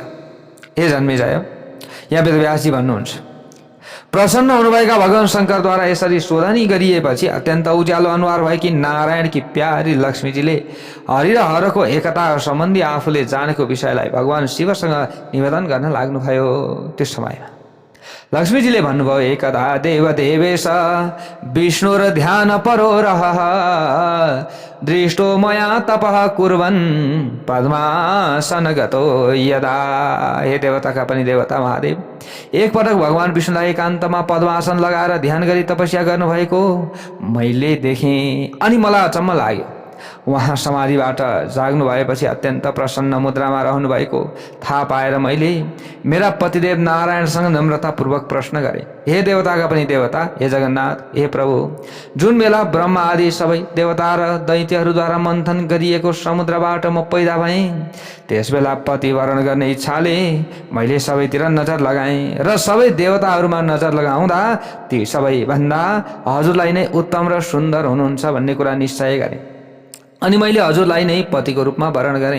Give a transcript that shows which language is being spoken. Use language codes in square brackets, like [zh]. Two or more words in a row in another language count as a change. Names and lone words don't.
[ne] हे जन्मेजय, यहाँ वेदव्यासजी भन्नुहुन्छ, प्रसन्न हुनुभएका भगवान शङ्करद्वारा यसरी शोधनी गरिएपछि अत्यन्त उज्यालो अनुहार भएकी नारायणकी प्यारी लक्ष्मीजीले हरि र हरको एकता सम्बन्धी आफूले जानेको विषयलाई भगवान शिवसँग निवेदन गर्न लाग्नुभयो। त्यस समयमा लक्ष्मीजीले भन्नुभयो, [sa] एकदा देवदेवेश विष्णु र ध्यान परो रह दृष्टो मया तपः कुर्वन् पद्मासन गतो यदा। [ne] हे देवताका पनि देवता महादेव, एकपटक भगवान विष्णुलाई एकान्तमा पद्मासन लगाएर ध्यान गरी तपस्या गर्नुभएको मैले देखेँ अनि मलाई अचम्म लाग्यो। उहाँ समाधिबाट जाग्नु भएपछि अत्यन्त प्रसन्न मुद्रामा रहनु भएको थाहा पाएर मैले मेरा पतिदेव नारायणसँग नम्रतापूर्वक प्रश्न गरेँ, हे देवताका पनि देवता, हे जगन्नाथ, हे प्रभु, जुन बेला ब्रह्मा आदि सबै देवता र दैत्यहरूद्वारा मन्थन गरिएको समुद्रबाट म पैदा भएँ, त्यस बेला पतिवरण गर्ने इच्छाले मैले सबैतिर नजर लगाएँ र सबै देवताहरूमा नजर लगाउँदा ती सबैभन्दा हजुरलाई नै उत्तम र सुन्दर हुनुहुन्छ भन्ने कुरा निश्चय गरेँ अनि मैले हजुरलाई नै पतिको रूपमा वरण गरेँ।